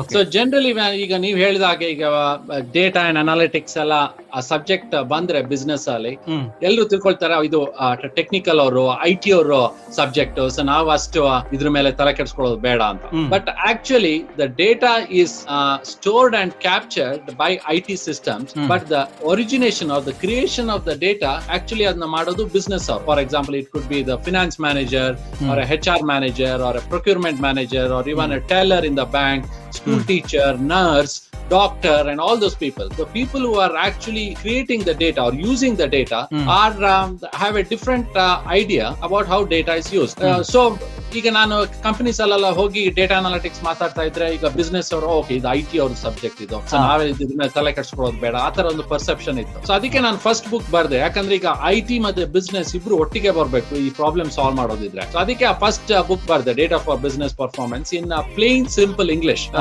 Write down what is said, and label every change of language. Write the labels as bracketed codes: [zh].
[kn] So generally ಈಗ ನೀವು ಹೇಳಿದ ಹಾಗೆ ಈಗ ಡೇಟಾ ಅಂಡ್ ಅನಾಲಿಟಿಕ್ಸ್ ಎಲ್ಲ ಸಬ್ಜೆಕ್ಟ್ ಬಂದ್ರೆ ಬಿಸ್ನೆಸ್ ಅಲ್ಲಿ ಎಲ್ಲರೂ ತಿಳ್ಕೊಳ್ತಾರೆ ಇದು ಟೆಕ್ನಿಕಲ್ ಅವರು, IT ಅವರು ಸಬ್ಜೆಕ್ಟ್. ಸೊ ನಾವು ಅಷ್ಟು ಇದ್ರ ಮೇಲೆ ತಲೆ ಕೆಡಿಸ್ಕೊಳ್ಳೋದು ಬೇಡ ಅಂತ. [en] But actually the data is stored and captured by IT systems. But the origination of the creation of the data actually [kn] ಅದನ್ನ ಮಾಡೋದು ಬಿಸ್ನೆಸ್ ಅವರು. [en] For example, it could be the finance manager, or a HR manager, or a procurement manager, or even a teller in the bank, school teacher, nurse, doctor, and all those people. The people who are actually creating the data or using the data are have a different idea about how data is used. [kn] So ಈಗ ನಾನು companies ಅಲ್ಲೆಲ್ಲ ಹೋಗಿ data analytics ಮಾತಾಡ್ತಾ ಇದ್ರೆ ಈಗ business ಅವರು okay ಇದು IT ಅವ್ರ ಸಬ್ಜೆಕ್ಟ್ ಇದು, ಸೊ ನಾವೇ ಇದನ್ನ ತಲೆ ಕೆಡಿಸ್ಕೊಳ್ಳೋದು ಬೇಡ, ಆತರ ಒಂದು ಪರ್ಸೆಪ್ಷನ್ ಇತ್ತು. ಸೊ ಅದಕ್ಕೆ ನಾನು ಫಸ್ಟ್ ಬುಕ್ ಬರ್ದೆ. ಯಾಕಂದ್ರೆ ಈಗ IT ಮತ್ತೆ ಬಿಸ್ನೆಸ್ ಇಬ್ರು ಒಟ್ಟಿಗೆ ಬರ್ಬೇಕು ಈ ಪ್ರಾಬ್ಲಮ್ ಸಾಲ್ವ್ ಮಾಡೋದಿದ್ರೆ. ಸೊ ಅದಕ್ಕೆ ಆ ಫಸ್ಟ್ ಬುಕ್ ಬರ್ದೆ, data for business performance in plane simple English.